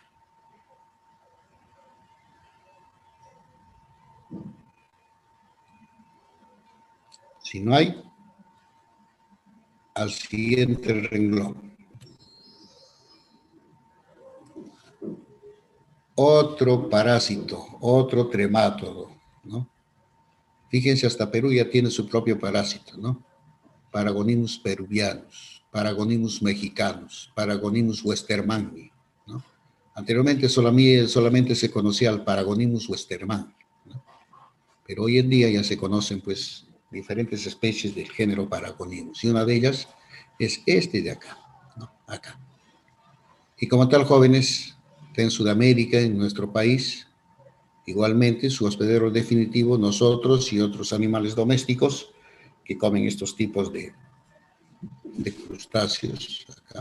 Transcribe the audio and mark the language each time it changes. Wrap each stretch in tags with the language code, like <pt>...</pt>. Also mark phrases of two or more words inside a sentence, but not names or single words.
<es>Si no hay, al siguiente renglón. Otro parásito, otro tremátodo, ¿no? Fíjense, hasta Perú ya tiene su propio parásito, ¿no? Paragonimus peruvianus, Paragonimus mexicanus, Paragonimus westermanni, ¿no? Anteriormente solamente se conocía al Paragonimus westermanni, ¿no? Pero hoy en día ya se conocen pues diferentes especies del género Paragonimus y una de ellas es este de acá, ¿no? Acá. Y como tal, jóvenes, en Sudamérica, en nuestro país, igualmente su hospedero definitivo, nosotros y otros animales domésticos que comen estos tipos de crustáceos acá.</es>